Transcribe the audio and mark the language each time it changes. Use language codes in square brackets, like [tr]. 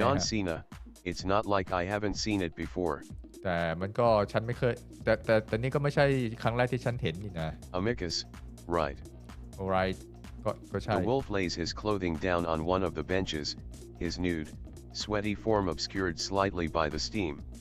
[en] John Cena, it's not like I haven't seen it before. [th] แต่มันก็ฉันไม่เคยแต่นี่ก็ไม่ใช่ครั้งแรกที่ฉันเห็นนี่นะ [en] Amicus, right. [th] alright ก็ใช่ [en] The wolf lays his clothing down on one of the benches, his nude, sweaty form obscured slightly by the steam.